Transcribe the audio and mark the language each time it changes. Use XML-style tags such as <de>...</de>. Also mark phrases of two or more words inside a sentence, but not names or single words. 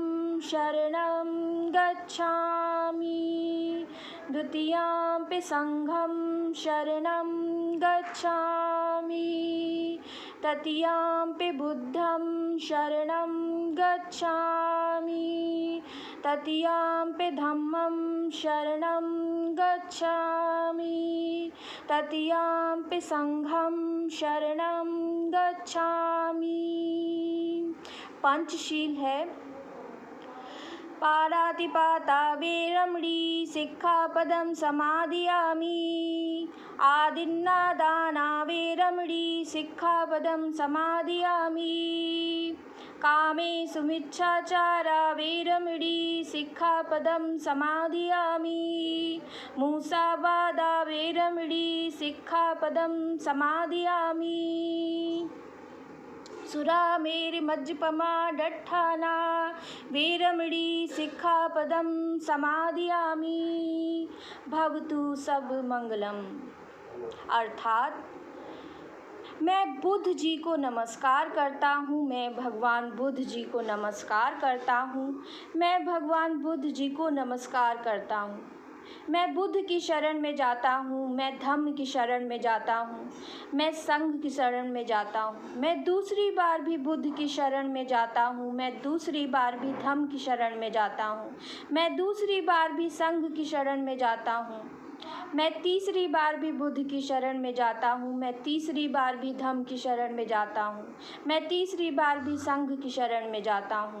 <pi>शरणं गच्छामि, द्वितीयम्पि संघं शरणं गच्छामि, तृतीयम्पि बुद्धं शरणं गच्छामि, तृतीयम्पि धम्मं शरणं गच्छामि, तृतीयम्पि संघं शरणं गच्छामि।</pi> <hi>पंचशील है।</hi> <pi>पाणातिपाता वेरमणि सिक्खापदं समादियामि। आदिन्नादाना वेरमणि सिक्खापदं समादियामि। कामेषु मिच्छाचारा वेरमणि सिक्खापदं समादियामि। मूसावादा वेरमणि सिक्खापदं समादियामि। सुरामेरमज्जपमा दट्ठाना वेरमणि सिक्खापदं समादियामि। भवतु सब मंगलम।</pi> <hi>अर्थात मैं बुद्ध जी को नमस्कार करता हूँ, मैं भगवान बुद्ध जी को नमस्कार करता हूँ, मैं भगवान बुद्ध जी को नमस्कार करता हूँ। मैं बुद्ध की शरण में जाता हूँ, मैं धम्म की शरण में जाता हूँ, मैं संघ की शरण में जाता हूँ, मैं दूसरी बार भी बुद्ध की शरण में जाता हूँ, मैं दूसरी बार भी धम्म की शरण में जाता हूँ, मैं दूसरी बार भी संघ की शरण में जाता हूँ, मैं तीसरी बार भी बुद्ध की शरण में जाता हूँ, मैं तीसरी बार भी धम्म की शरण में जाता हूँ, मैं तीसरी बार भी संघ की शरण में जाता हूँ।</hi>